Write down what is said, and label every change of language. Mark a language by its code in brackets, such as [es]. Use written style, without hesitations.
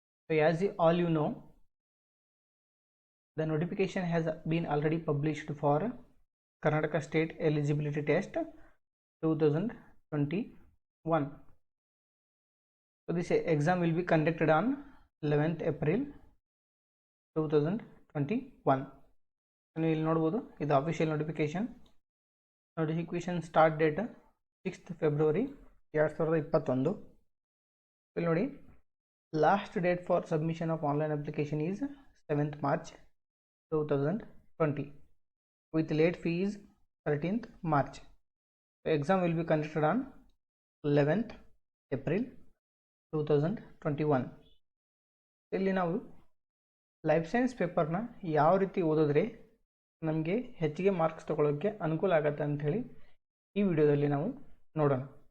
[en] So as all you know, the notification has been already published for Karnataka State Eligibility Test 2021. So this exam will be conducted on 11th April 2021. [kn] ನೀವು ಇಲ್ಲಿ ನೋಡಬಹುದು ಇದು [en] Official notification start date 6th February 2021. [kn] ಇಲ್ಲಿ ನೋಡಿ [en] Last date for submission of online application is 7th March 2020 with late fee is 13th March. The exam will be conducted on 11th April 2021. [kn] ಇಲ್ಲಿ ನಾವು life science ಪೇಪರ್ನ ಯಾವ ರೀತಿ ಓದಿದ್ರೆ ನಮಗೆ ಹೆಚ್ಚಿಗೆ ಮಾರ್ಕ್ಸ್ ತಗೊಳ್ಳೋಕ್ಕೆ ಅನುಕೂಲ ಆಗುತ್ತೆ ಅಂತ ಹೇಳಿ ಈ ವಿಡಿಯೋದಲ್ಲಿ ನಾವು ನೋಡೋಣ.